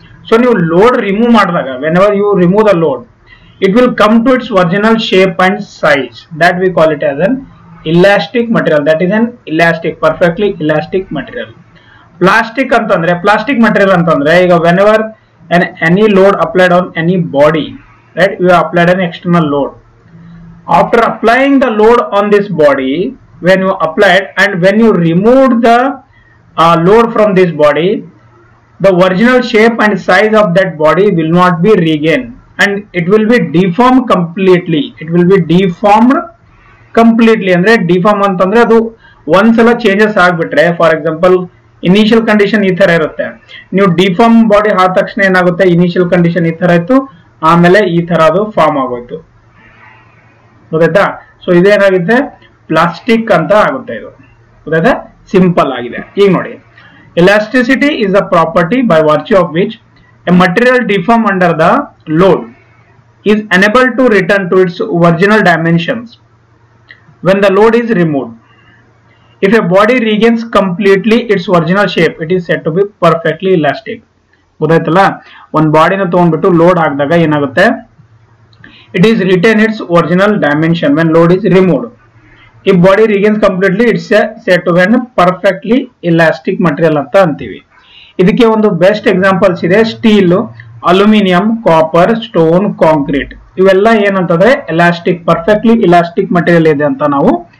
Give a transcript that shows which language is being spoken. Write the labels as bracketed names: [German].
[Kannada] So ನೀವು load remove ಮಾಡಿದಾಗ, [English] Whenever you remove the load, it will come to its original shape and size. That we call it as an elastic material. That is an elastic, perfectly elastic material. Plastic ಅಂತಂದ್ರೆ, plastic material ಅಂತಂದ್ರೆ, ಈಗ whenever any load applied on any body, right, you applied an external load. After applying the load on this body, when you applied and when you removed the load from this body, the original shape and size of that body will not be regained, and it will be deformed completely. It will be deformed completely. [Kannada] ಅಂದ್ರೆ deform ಅಂತಂದ್ರೆ ಅದು ಒಂದ್ಸಲ changes ಆಗ್ಬಿಟ್ರೆ, for example initial condition ಈ ತರ ಇರುತ್ತೆ, ನೀವು deform body ಆದ ತಕ್ಷಣ ಏನಾಗುತ್ತೆ, ಇನಿಷಿಯಲ್ ಕಂಡೀಷನ್ ಈ ತರ ಇತ್ತು, ಆಮೇಲೆ ಈ ತರ ಅದು ಫಾರ್ಮ್ ಆಗೋಯ್ತು, ಗೊತ್ತಾಯ್ತಾ. ಸೊ ಇದೇನಾಗುತ್ತೆ, ಪ್ಲಾಸ್ಟಿಕ್ ಅಂತ ಆಗುತ್ತೆ ಇದು, ಗೊತ್ತಾಯ್ತಾ. ಸಿಂಪಲ್ ಆಗಿದೆ. [English] ಈಗ ನೋಡಿ, elasticity is a property by virtue of which a material deform under the load is unable to return to its original dimensions when the load is removed. If a body regains completely its original shape, it is said to be perfectly elastic. [Kannada] ಗೊತ್ತಾಯ್ತಲ್ಲ, ಒಂದು ಬಾಡಿನ ತಗೊಂಡ್ಬಿಟ್ಟು load ಹಾಕಿದಾಗ ಏನಾಗುತ್ತೆ, [English] It is retain its original dimension when load is removed. If body regains completely, it's said to be an perfectly elastic material [Kannada] ಅಂತ ಅಂತೀವಿ. ಇದಕ್ಕೆ ಒಂದು ಬೆಸ್ಟ್ ಎಕ್ಸಾಂಪಲ್ಸ್ ಇದೆ, steel, aluminium, copper, stone, concrete. ಇವೆಲ್ಲ ಏನಂತಂದ್ರೆ ಎಲಾಸ್ಟಿಕ್, ಪರ್ಫೆಕ್ಟ್ಲಿ ಇಲಾಸ್ಟಿಕ್ ಮಟೀರಿಯಲ್ ಇದೆ ಅಂತ ನಾವು